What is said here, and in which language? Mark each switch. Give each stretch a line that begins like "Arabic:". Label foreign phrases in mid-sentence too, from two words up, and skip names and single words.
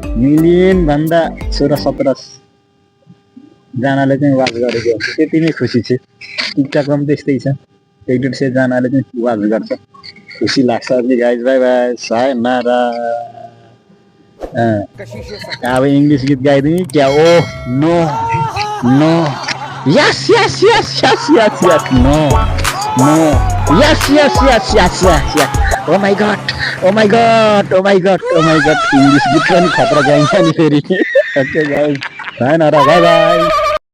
Nepali: मिलियन भन्दा 16-17 जनाले चाहिँ वाच गरेको हुन्छ त्यति नै खुसी छु टिकटकमा पनि त्यस्तै छ 1-1.5 जनाले चाहिँ वाच गर्छ खुसी लाग्छ अनि
English: guys bye bye
Nepali: सायनारा अब इंग्लिश गीत गाइदिउँ क्या
English: oh no no yes yes yes yes yes yes no no yes yes yes yes yes yes oh my god oh my god oh my god oh my god
Nepali: इंग्लिश गीत पनि खतरा गाइन्छ नि फेरि
English: okay guys सायनारा bye bye